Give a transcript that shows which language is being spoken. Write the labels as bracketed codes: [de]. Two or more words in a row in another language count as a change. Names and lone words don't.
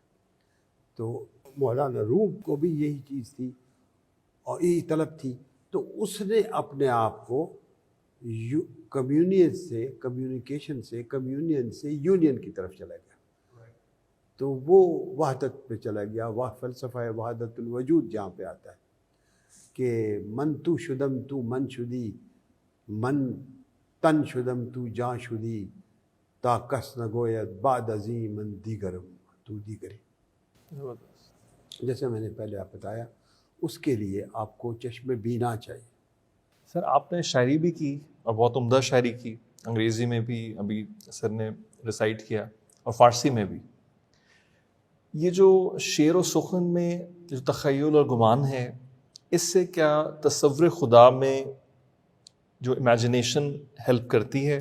[ur] تو مولانا روم کو بھی یہی چیز تھی اور یہی طلب تھی. تو اس نے اپنے آپ کو کمیونیکیشن سے یونین کی طرف چلا گیا. تو وہ وحدت پہ چلا گیا. وہ فلسفہ وحدت الوجود جہاں پہ آتا ہے کہ [fa] من تو شدم تو من شدی، من تن شدم تو جان شدی، تا کس نگوید بعد ازیں من دیگرم تو دیگری. [ur] جیسے میں نے پہلے آپ بتایا، اس کے لیے آپ کو چشم بینا چاہیے. سر، آپ نے شاعری بھی کی اور بہت عمدہ شاعری کی، انگریزی میں بھی ابھی سر نے ریسائٹ کیا اور فارسی میں بھی. یہ جو شعر و سخن میں جو تخیل اور گمان ہے، اس سے کیا تصور خدا میں جو [en] imagination help [ur] کرتی ہے؟